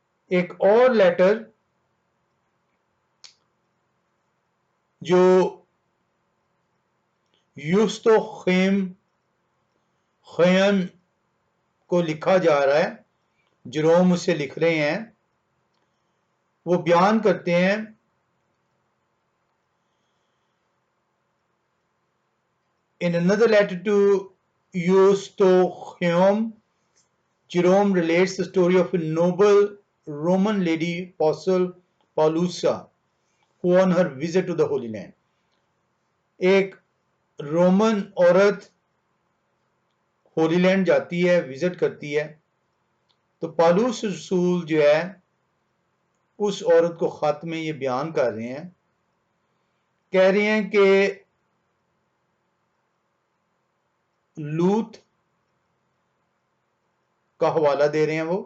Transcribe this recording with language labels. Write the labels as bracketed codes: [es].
[hi] एक और लेटर जो यूस्तो खयन को लिखा जा रहा है, जेरोम उसे लिख रहे हैं, वो बयान करते हैं [en] In another letter to Eustochium, Jerome relates the story of a noble Roman lady, Apostle Paulusa, who on her visit to the Holy Land. [hi] एक रोमन औरत होली लैंड जाती है, विजिट करती है, तो पालूस रसूल जो है उस औरत को खत में ये बयान कर रहे हैं, कह रहे हैं कि लूत का हवाला दे रहे हैं।